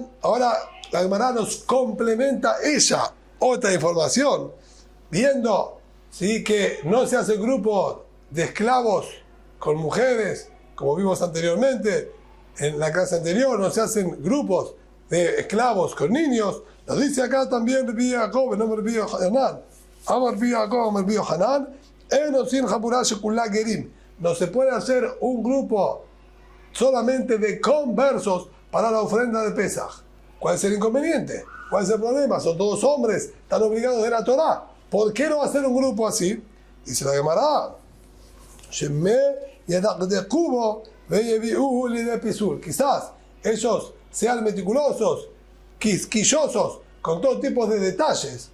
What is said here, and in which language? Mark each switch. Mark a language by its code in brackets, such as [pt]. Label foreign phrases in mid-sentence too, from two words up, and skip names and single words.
[es] Ahora la Gemara nos complementa ella otra información, viendo ¿sí? que no se hace grupos de esclavos con mujeres, como vimos anteriormente en la clase anterior, no se hacen grupos de esclavos con niños. Nos dice acá también Rabbi Yaakov, no Rabbi Yohanan. [he] אמר רבי יעקב רבי יוחנן, אין עושין חבורה שכולה גרים. [es] No se puede hacer un grupo solamente de conversos para la ofrenda de Pesaj. ¿Cuál es el inconveniente? ¿Cuál es el problema? Son todos hombres, están obligados de la Torah. ¿Por qué no hacer un grupo así? Dice la Gemara, quizás ellos sean meticulosos, quisquillosos, con todo tipo de detalles.